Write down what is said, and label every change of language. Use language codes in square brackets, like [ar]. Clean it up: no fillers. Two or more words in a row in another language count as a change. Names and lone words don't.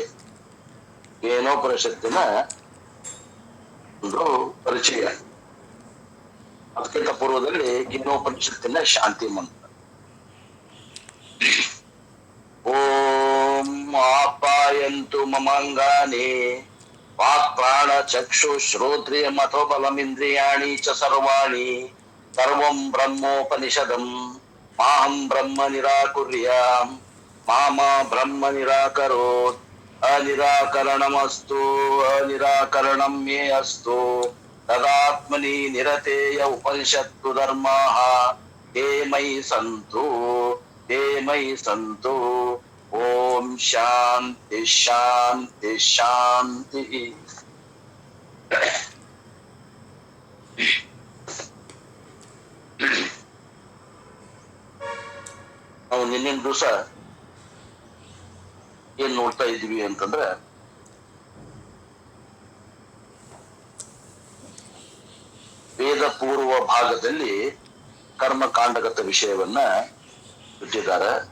[kn] ಏನೋಪನಿಷತ್ತಿನ ಒಂದು ಪರಿಚಯ, ಅದಕ್ಕಿಂತ ಪೂರ್ವದಲ್ಲಿ ಏನೋಪನಿಷತ್ತಿನ ಶಾಂತಿ ಮಂತ್ರ. [sa] ಓಂ ಆಪಾಯಂತು ಮಮಾಂಗಾನಿ ವಾಕ್ ಪ್ರಾಣ ಚಕ್ಷು ಶ್ರೋತ್ರಿಯ ಮಥೋ ಬಲಮಿಂದ್ರಿಯಾಣಿ ಚ ಸರ್ವಾಣಿ ಸರ್ವಂ ಬ್ರಹ್ಮೋಪನಿಷದಂ ಮಾಹಂ ಬ್ರಹ್ಮ ನಿರಾಕುರ್ಯಾಂ ಮಾಮ ಬ್ರಹ್ಮ ನಿರಾಕರೋತ್ ಅನಿರಾಕರಣಮಸ್ತು ಅನಿರಾಕರಣಂ ಮೇ ಅಸ್ತು ತದಾತ್ಮನಿ ನಿರತೇಯ ಉಪನಿಷತ್ತು ಧರ್ಮಾಃ ತೇ ಮಯಿ ಸಂತು ತೇ ಮಯಿ ಸಂತು. ಓಂ ಶಾಂತಿ ಶಾಂತಿ ಶಾಂತಿ. [kn] ನಾವು ನಿನ್ನಿನ ದಿವಸ ಏನ್ ನೋಡ್ತಾ ಇದ್ವಿ ಅಂತಂದ್ರೆ, ವೇದ ಪೂರ್ವ ಭಾಗದಲ್ಲಿ ಕರ್ಮಕಾಂಡಗತ ವಿಷಯವನ್ನ ಬಿಟ್ಟಿದ್ದಾರೆ.